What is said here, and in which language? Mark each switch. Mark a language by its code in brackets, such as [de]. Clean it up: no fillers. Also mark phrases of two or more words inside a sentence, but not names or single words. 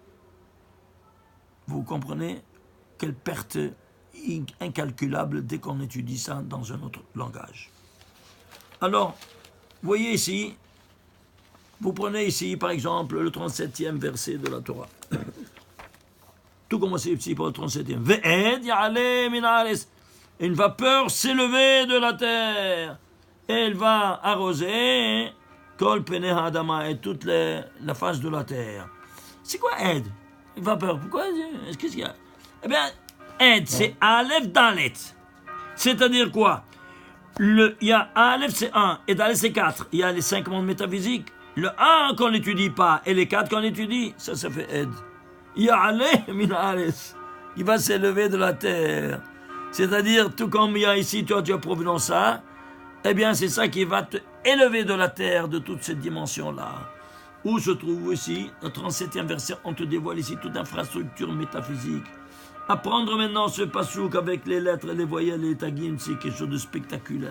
[fr] Vous comprenez quelle perte incalculable dès qu'on étudie ça dans un autre langage. Alors, voyez ici, vous prenez ici par exemple le 37e verset de la Torah. Tout commence ici par le 37e. [he] ואד יעלה מן הארץ. [fr] Une vapeur s'élever de la terre. Et elle va arroser [he] כל פני האדמה [fr] et toute la face de la terre. C'est quoi Ed? Une vapeur. Pourquoi? Qu'est-ce qu'il y a? Eh bien, Ed, c'est [he] אלף דלת. [fr] C'est-à-dire quoi? Il y a Aleph, c'est 1, et Dalet, c'est 4. Il y a les 5 mondes métaphysiques. Le 1 qu'on n'étudie pas, et les 4 qu'on étudie, ça fait Ed. [he] יעלה מן הארץ. [fr] Il va s'élever de la terre. C'est-à-dire, tout comme il y a ici, toi, tu as provenance ça, eh bien, c'est ça qui va te élever de la terre, de toute cette dimension-là. Où se trouve ici, le 37e verset, on te dévoile ici toute infrastructure métaphysique. Apprendre maintenant ce passouk avec les lettres, les voyelles, les tagim, c'est quelque chose de spectaculaire.